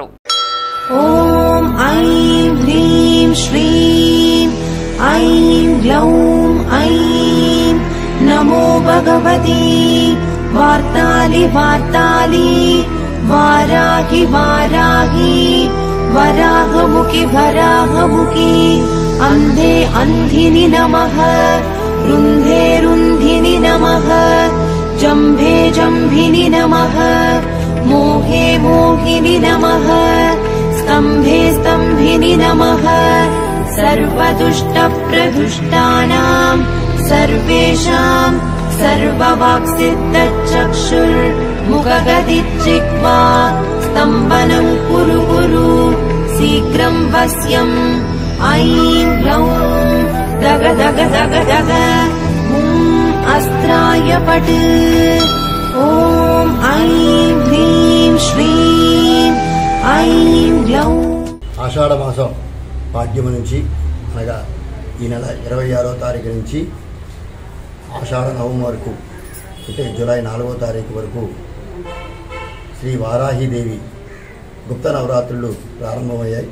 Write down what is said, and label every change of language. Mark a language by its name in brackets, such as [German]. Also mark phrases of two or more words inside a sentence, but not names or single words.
[Sanskrit] ఓం ఐం హ్రీం శ్రీం ఐం గ్లౌం ఐం నమో భగవతి వార్తాలి వార్తాలి వారాహి వారాహి వరాహముఖి వరాహముఖి అంధే అంధిని నమః రుంధే రుంధిని నమః जम्भे जम्भिनि नमः मोहे मोहिनि नमः स्तम्भे स्तम्भिनि नमः सर्वदुष्टप्रदुष्टानां सर्वेषां सर्ववाक्सिद्धचक्षुर्मुखगतिचिह्वा स्तम्भनं कुरु कुरु शीघ्रं वश्यम् ऐं ग्लौं दग दग दग दग अस्त्राय पट् ॐ ऐं ह्रीं श्रीं ऐं ग्लौं [Telugu] ఆషాఢ మాసం పాడ్యము నుంచి అనగా ఈ నెల 26వ తారీఖు నుంచి ఆషాఢ నవమి వరకు అంటే జూలై 4వ తారీఖు వరకు శ్రీ వారాహీదేవి గుప్త నవరాత్రులు ప్రారంభమయ్యాయి.